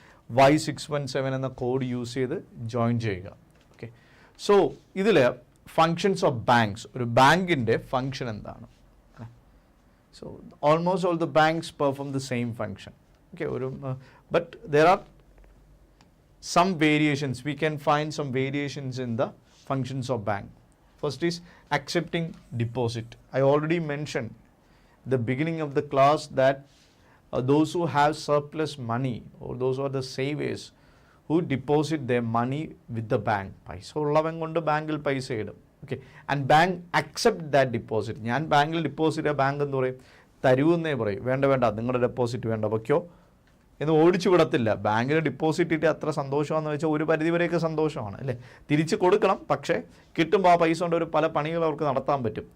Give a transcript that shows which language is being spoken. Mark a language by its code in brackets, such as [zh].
[ml] Y617 എന്ന code use ചെയ്ത് join ചെയ്യുക. ഓക്കെ, സോ ഇതിൽ ഫങ്ഷൻസ് ഓഫ് ബാങ്ക്സ്, ഒരു ബാങ്കിൻ്റെ ഫങ്ഷൻ എന്താണ്? [en] So almost all the banks perform the same function. Okay, but there are some variations. We can find some variations in the functions of bank. First is accepting deposit. I already mentioned the beginning of the class that those who have surplus money or those who are the savers who deposit their money with the bank. [ml] പൈസ ഉള്ളവൻ കൊണ്ട് ബാങ്കിൽ പൈസ ഇടും. Okay, [en] And bank accept that deposit. [ml] ഞാൻ ബാങ്കിൽ deposit bank എന്ന് പറയും, തരുമെന്നേ പറയും. വേണ്ട നിങ്ങളുടെ ഡെപ്പോസിറ്റ് വേണ്ട, വയ്ക്കോ എന്ന് ഓടിച്ചു വിടത്തില്ല. ബാങ്കിൽ ഡിപ്പോസിറ്റ് ഇട്ട് അത്ര സന്തോഷമാണെന്ന് വെച്ചാൽ ഒരു പരിധിവരെയൊക്കെ സന്തോഷമാണ് അല്ലേ, തിരിച്ച് കൊടുക്കണം. പക്ഷേ കിട്ടുമ്പോൾ ആ പൈസ കൊണ്ട് ഒരു പല പണികൾ അവർക്ക് നടത്താൻ പറ്റും.